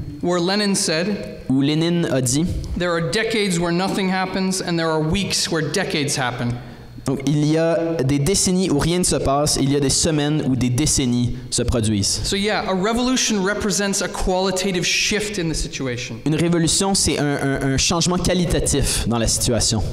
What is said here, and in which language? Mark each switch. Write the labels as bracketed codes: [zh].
[en] where Lenin said, [fr] où Lénine a dit [en] there are decades where nothing happens and there are weeks where decades happen. [fr] donc, il y a des décennies où rien ne se passe, il y a des semaines où des décennies se produisent. [en] So yeah, a revolution represents a qualitative shift in the situation. [fr] Une révolution, c'est un changement qualitatif dans la situation.